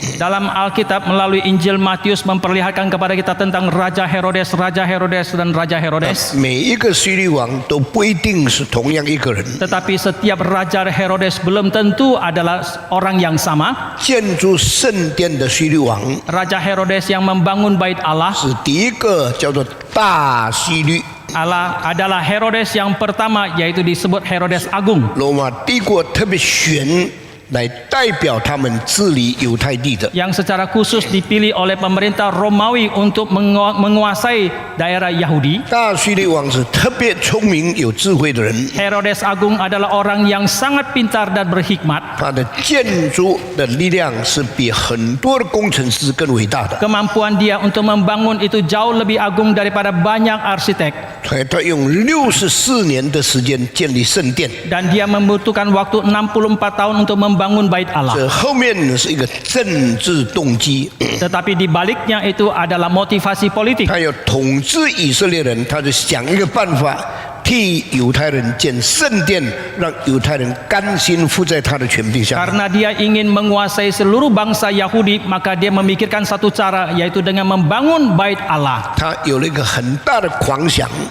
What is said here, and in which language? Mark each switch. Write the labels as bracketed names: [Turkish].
[Indonesian] Dalam Alkitab melalui Injil Matius memperlihatkan kepada kita tentang Raja Herodes, dan Raja Herodes. [Chinese] 每一个希律王都不一定是同样一个人。 [Indonesian] Tetapi setiap Raja Herodes belum tentu adalah orang yang sama. [Chinese] 建筑圣殿的希律王 [Indonesian] Raja Herodes yang membangun bait Allah [Chinese] 是第一个叫做大希律。 [Indonesian] adalah Herodes yang pertama, yaitu disebut Herodes Agung. [Chinese] 罗马帝国特别选来代表他们治理犹太地的。 [Indonesian] yang secara khusus dipilih oleh pemerintah Romawi untuk menguasai daerah Yahudi. [Chinese] 大希律王是特别聪明有智慧的人， [Indonesian] Herodes Agung adalah orang yang sangat pintar dan berhikmat. [Chinese] 他的建筑的力量是比很多的工程师更伟大的。 [Indonesian] Kemampuan dia untuk membangun itu jauh lebih agung daripada banyak arsitek. [Chinese] 他用64年的时间建立圣殿， [Indonesian] Dan dia membutuhkan waktu 64 tahun untuk membangun bait Allah. [Chinese] 这后面是一个政治动机， [Indonesian] Tetapi di baliknya itu adalah motivasi politik. [Chinese] 他要统治以色列人，他就想一个办法。替犹太人建圣殿，让犹太人甘心服在他的权柄下。 [Indonesian] Karena dia ingin menguasai seluruh bangsa Yahudi, maka dia memikirkan satu cara, yaitu dengan membangun bait Allah. [Chinese] 他有了一个很大的狂想，